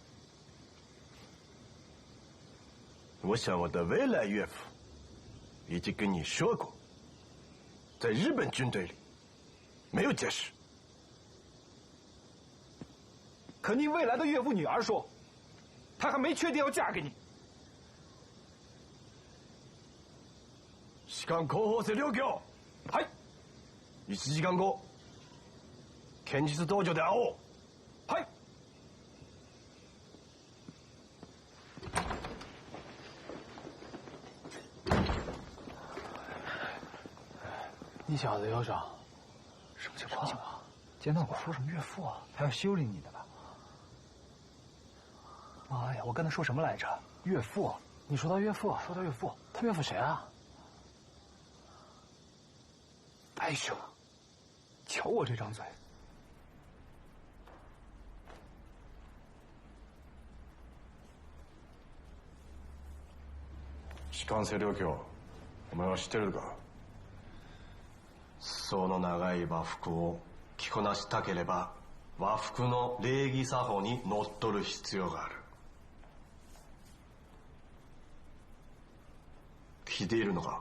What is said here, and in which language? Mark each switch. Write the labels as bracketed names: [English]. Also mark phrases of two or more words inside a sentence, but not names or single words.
[Chinese] 我想我的未来岳父已经跟你说过，在日本军队里没有解释。可您未来的岳父女儿说，她还没确定要嫁给你。 [Japanese] 士官候補生両教。はい。 1時間後、剣術道場で会おう。はい。 [Chinese] 你小子有种，什么情况啊？今天我说什么岳父啊？他要修理你的吧？妈呀！我跟他说什么来着？岳父？你说他岳父？说他岳父？他岳父谁啊？白兄，瞧我这张嘴！ [Japanese] 士官生両教、お前は知ってるか？裾の長い和服を着こなしたければ、和服の礼儀作法にのっとる必要がある。聞いているのか？